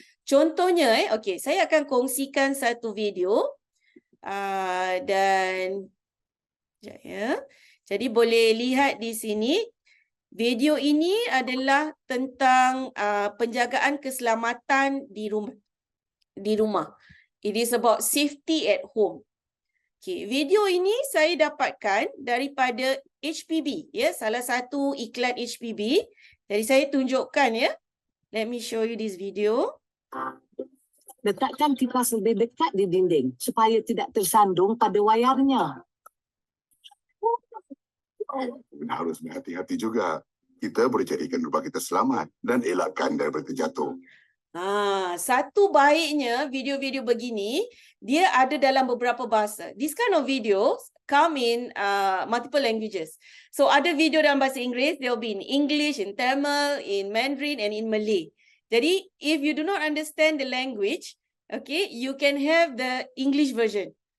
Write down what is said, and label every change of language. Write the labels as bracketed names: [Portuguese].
[Malay] Contohnya, okay, saya akan kongsikan satu video dan ya. Jadi boleh lihat di sini. Video ini adalah tentang penjagaan keselamatan di rumah. [English] It is about safety at home. [Malay] Okay, video ini saya dapatkan daripada HPB, ya, salah satu iklan HPB. Jadi saya tunjukkan, ya. [English] Let me show you this video. [Malay] Letakkan kipas lebih dekat di dinding supaya tidak tersandung pada wayarnya. Harus berhati-hati juga. Kita boleh jadikan rumah kita selamat dan elakkan daripada terjatuh. Satu baiknya video-video begini, dia ada dalam beberapa bahasa. [English] This kind of videos come in multiple languages. So [Malay] ada video dalam bahasa Inggeris, [English] there will be in English, in Tamil, in Mandarin and in Malay. Jadi if you do not understand the language, okay, you can have the English version.